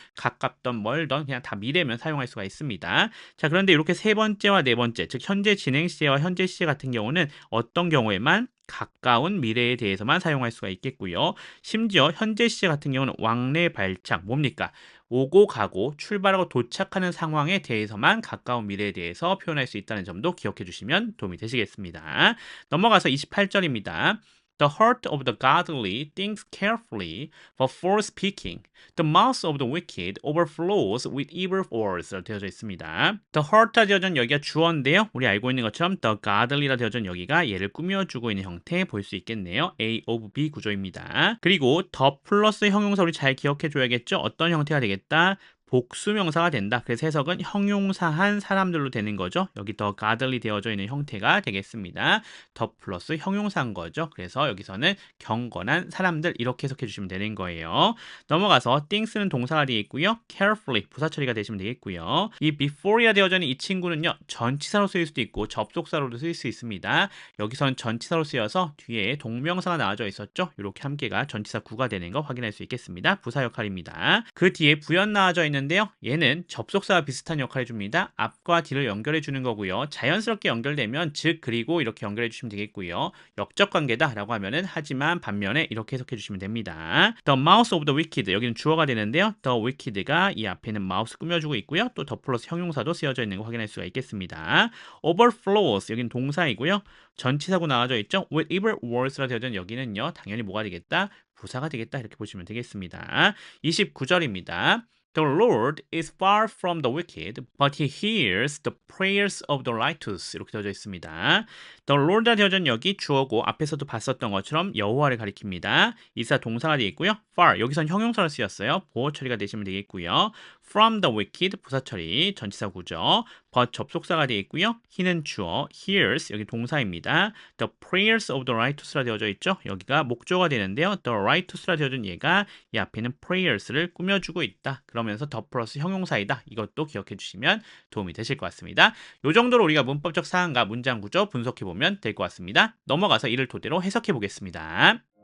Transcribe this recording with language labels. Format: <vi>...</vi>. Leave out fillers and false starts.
<ko>가깝던 멀던 그냥 다 미래면 사용할 수가 있습니다. 자, 그런데 이렇게 세 번째와 네 번째, 즉 현재 진행 시제와 현재 시제 같은 경우는 어떤 경우에만 가까운 미래에 대해서만 사용할 수가 있겠고요. 심지어 현재 시제 같은 경우는 왕래 발착, 뭡니까? 오고 가고 출발하고 도착하는 상황에 대해서만 가까운 미래에 대해서 표현할 수 있다는 점도 기억해 주시면 도움이 되시겠습니다. 넘어가서 28절입니다.</ko> <en>The heart of the godly thinks carefully before speaking. The mouth of the wicked overflows with evil words.</en> <ko>되어져 있습니다. The heart라 되어진 여기가 주어인데요. 우리 알고 있는 것처럼 the godly라 되어진 여기가 얘를 꾸며주고 있는 형태 볼 수 있겠네요. A of B 구조입니다. 그리고 the 플러스 형용사 우리 잘 기억해 줘야겠죠. 어떤 형태가 되겠다? 복수명사가 된다. 그래서 해석은 형용사한 사람들로 되는 거죠. 여기 더 godly 되어져 있는 형태가 되겠습니다. 더 플러스 형용사인 거죠. 그래서 여기서는 경건한 사람들 이렇게 해석해 주시면 되는 거예요. 넘어가서 things는 동사가 되어 있고요. carefully 부사 처리가 되시면 되겠고요. 이 before가 되어져 있는 이 친구는요. 전치사로 쓰일 수도 있고 접속사로도 쓰일 수 있습니다. 여기서는 전치사로 쓰여서 뒤에 동명사가 나와져 있었죠. 이렇게 함께가 전치사 구가 되는 거 확인할 수 있겠습니다. 부사 역할입니다. 그 뒤에 부연 나와져 있는 데요. 얘는 접속사와 비슷한 역할을 해줍니다. 앞과 뒤를 연결해 주는 거고요. 자연스럽게 연결되면 즉 그리고 이렇게 연결해 주시면 되겠고요. 역적 관계다 라고 하면은 하지만 반면에 이렇게 해석해 주시면 됩니다.</ko> <en>The mouth of the wicked</en> <ko>여기는 주어가 되는데요. The wicked가 이 앞에는 mouse 꾸며주고 있고요. 또 the 플러스 형용사도 쓰여져 있는 거 확인할 수가 있겠습니다. overflows 여기는 동사이고요. 전치사고 나와져 있죠.</ko> <en>with evil words</en> <ko>라 되어진 여기는요. 당연히 뭐가 되겠다? 부사가 되겠다 이렇게 보시면 되겠습니다. 29절입니다.</ko> <en>The Lord is far from the wicked, but he hears the prayers of the righteous.</en> <ko>이렇게 되어져 있습니다. The Lord가 되어진 여기 주어고 앞에서도 봤었던 것처럼 여호와를 가리킵니다. 이사 동사가 되어 있고요. far 여기선 형용사로 쓰였어요. 보호 처리가 되시면 되겠고요.</ko> <en>From the wicked</en> <ko>부사 처리 전치사 구조. but 접속사가 되어 있고요. he는 주어, hears 여기 동사입니다.</ko> <en>The prayers of the righteous</en> <ko>라 되어져 있죠. 여기가 목조가 되는데요. The righteous라 되어진 얘가 이 앞에는 prayers를 꾸며주고 있다. 그러면서 the 플러스 형용사이다. 이것도 기억해 주시면 도움이 되실 것 같습니다. 이 정도로 우리가 문법적 사항과 문장 구조 분석해 보면 될 것 같습니다. 넘어가서 이를 토대로 해석해 보겠습니다.</ko>